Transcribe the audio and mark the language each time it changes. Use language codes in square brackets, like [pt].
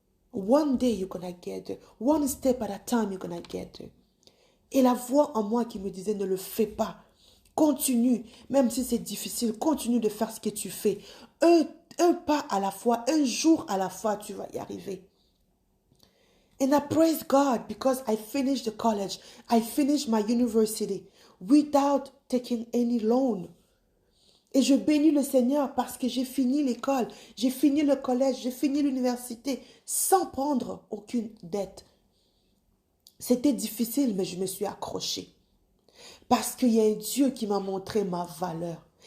[en] One day, you're going to get there. One step at a time, you're going to get there. [fr] Et la voix en moi qui me disait, ne le fais pas. Continue, même si c'est difficile, continue de faire ce que tu fais. Un pas à la fois, un jour à la fois, tu vas y arriver. [en] And I praise God because I finished the college. I finished my university without taking any loan. [fr] Et je bénis le Seigneur parce que j'ai fini l'école, j'ai fini le collège, j'ai fini l'université sans prendre aucune dette. C'était difficile, mais je me suis accrochée. Parce qu'il y a un Dieu qui m'a montré ma valeur.